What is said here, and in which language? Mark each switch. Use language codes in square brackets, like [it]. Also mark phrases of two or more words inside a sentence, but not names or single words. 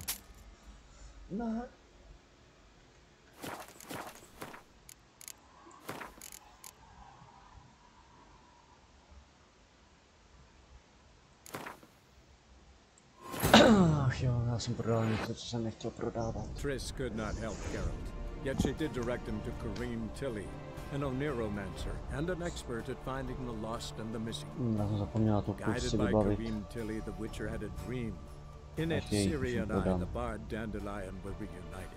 [cs] No. Ach jo, já jsem prodal něco, co jsem nechtěl prodávat. [en] Triss could not help Gerald, yet she did direct him to Kareem Tilly, an Oniromancer and an expert at finding the lost and the missing. Guided by Kareem Tilly, the Witcher had a dream. In it, Ciri and I, the bard Dandelion, were reunited.